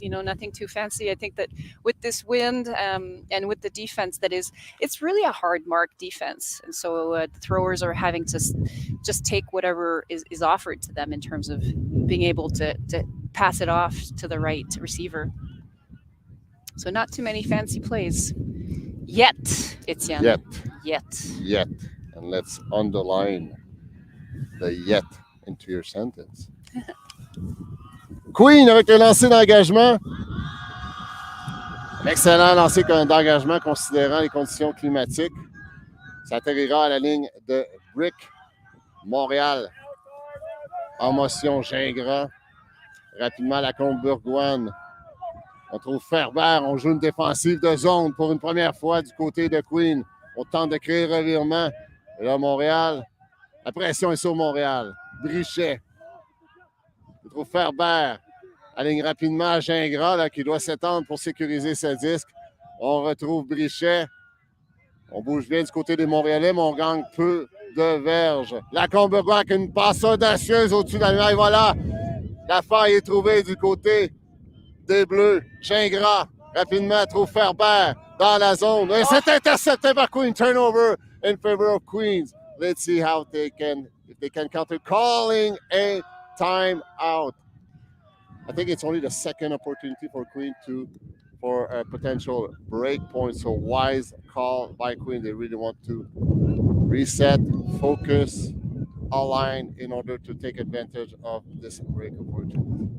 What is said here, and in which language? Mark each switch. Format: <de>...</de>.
<en>Nothing too fancy. I think that with this wind and with the defense, it's really a hard mark defense, and so the throwers are having to just take whatever is offered to them in terms of being able to pass it off to the right receiver. So not too many fancy plays yet, Etienne. Yet. And let's underline the yet into your sentence.</en> <fr>Queen avec le lancer d'engagement. Un excellent lancer d'engagement considérant les conditions climatiques. Ça atterrira à la ligne de Brick. Montréal en motion Gingras. Rapidement la Comte-Bourgoine. On trouve Ferber, on joue une défensive de zone pour une première fois du côté de Queen. On tente de créer le revirement. Et là, Montréal, la pression est sur Montréal. Brichet. On trouve Ferber. Aligne rapidement à Gingras, là, qui doit s'étendre pour sécuriser ce disque. On retrouve Brichet. On bouge bien du côté des Montréalais, mais on gagne peu de verges. La Combergois avec une passe audacieuse au-dessus de la lumière. Et voilà, la faille est trouvée du côté des Bleus. Gingras, rapidement, trouve Ferber dans la zone. Et c'est intercepté par Queen.</fr> <en>Turnover in favor of Queens. Let's see how if they can counter. Calling a timeout. I think it's only the second opportunity for Queen for a potential break point. So wise call by Queen. They really want to reset, focus, align in order to take advantage of this break opportunity.</en>